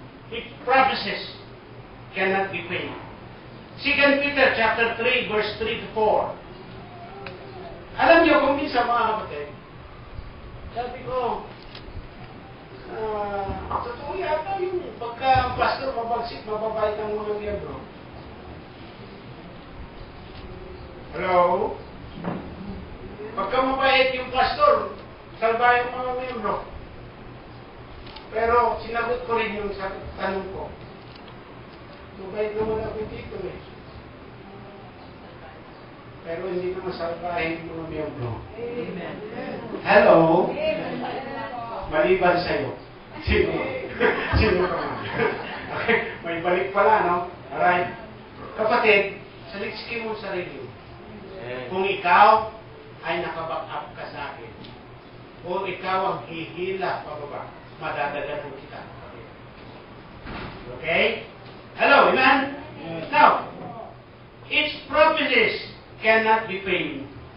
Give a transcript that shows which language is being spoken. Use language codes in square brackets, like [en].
[en] Its prophecies cannot be paid. 2 Peter chapter 3, verse 3 to 4. [tl] Alam niyo kung minsan mga kapatid, sabi ko, totoo yata yung pagka pastor mabagsik, mababait ang mga miyembro. Hello? Pagka mabait yung pastor, salba yung mga miyembro. Pero sinagot ko rin yung tanong ko. Mabait naman ako dito eh. Pero hindi naman salbahin yung mga miyembro. Amen. Hello? Maliban sa'yo. Sino? Sino ka man? Okay, may balik pala, no? Alright. Kapatid, saliksikin mo sa sarili mo. Kung ikaw ay nakaback up ka sa akin, o ikaw ang hihila pababa, madadaganan kita. Okay? Hello, amen? [en] Now, its prophecies cannot be paid.